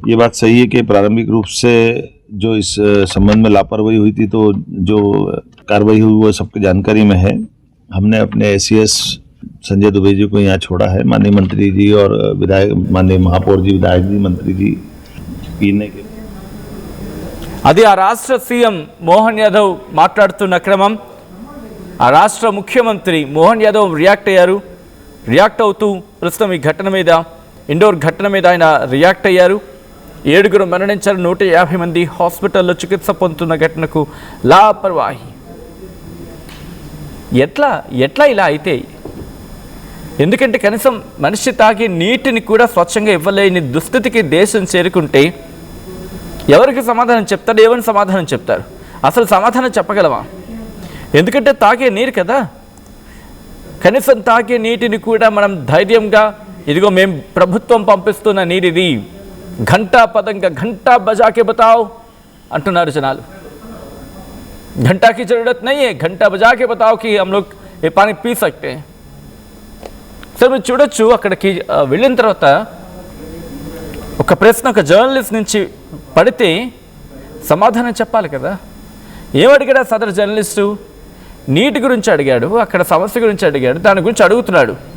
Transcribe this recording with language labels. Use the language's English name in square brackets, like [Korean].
[Hindi] ये बात सही है कि प्रारंभिक रूप से जो इस संबंध में लापरवाही हुई थी तो जो कार्रवाई हुई वो सबकी जानकारी में है। हमने अपने ACS संजय दुबे जी को यहाँ छोड़ा है, माननीय मंत्री जी और विधायक, माननीय महापौर जी, विधायक जी, मंत्री जी पीने के [Telugu] అది ఆ రాష్ట్ర సీఎం మోహన్ యాదవ్ మాట్లాడుతున్న క్రమం. ఆ రాష్ట్ర ముఖ్యమంత్రి మోహన్ యాదవ్ రియాక్ట్ అవుతూ ప్రస్తుతం ఈ ఘటన మీద, ఇండోర్ ఘటన మీద ఆయన రియాక్ట్ అయ్యారు. 7 మరణించారు, 150 మంది హాస్పిటల్లో చికిత్స పొందుతున్న ఘటనకు లాపర్వాహి. ఎట్లా ఇలా అయితే? ఎందుకంటే కనీసం మనిషి తాగే నీటిని కూడా స్వచ్ఛంగా ఇవ్వలేని దుస్థితికి దేశం చేరుకుంటే ఎవరికి సమాధానం చెప్తారు? ఏమని సమాధానం చెప్తారు? అసలు సమాధానం చెప్పగలమా? ఎందుకంటే తాగే నీరు కదా, కనీసం తాగే నీటిని కూడా మనం ధైర్యంగా ఇదిగో మేము ప్రభుత్వం పంపిస్తున్న నీరు ఇది, ఘంటా పదంగా [Hindi] ఘంటా బజాకే బతాओ [Telugu] అంటున్నారు జనాలు. [Hindi] घंटा की जरूरत नहीं है, घंटा बजा के बताओ कि हम लोग ये पानी पी सकते हैं. [Telugu] సరే మీరు చూడొచ్చు, అక్కడికి వెళ్ళిన తర్వాత ఒక ప్రశ్న ఒక జర్నలిస్ట్ నుంచి పడితే సమాధానం చెప్పాలి కదా. ఏమడిగాడు సదరు జర్నలిస్టు? నీటి గురించి అడిగాడు, అక్కడ సమస్య గురించి అడిగాడు, దాని గురించి అడుగుతున్నాడు.